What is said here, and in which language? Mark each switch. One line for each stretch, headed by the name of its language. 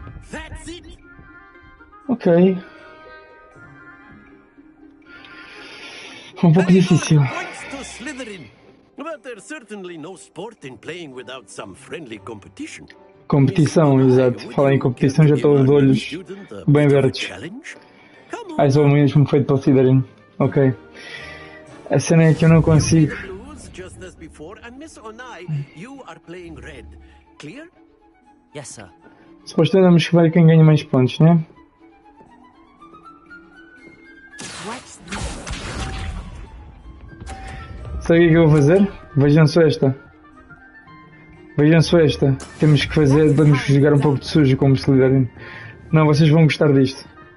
English: That's it. ok.
Portuguese: Um pouco difícil.
English: Points to Slytherin. But there's certainly no sport in playing without some friendly competition.
Portuguese: Competição, exato. Falar em competição já estou de olhos bem abertos. Ah, sou mesmo feito para o Slytherin. Ok. A cena é que eu não consigo.
English: Just as before, and Miss Onai, you are playing red. Clear? Yes, sir.
Portuguese: Supostamente vamos escolher quem ganha mais pontos, né? Sabe o que é que eu vou fazer? Vejam só esta. Vejam só esta. Temos que fazer, vamos jogar um pouco de sujo como Slytherin. Não, vocês vão gostar disto.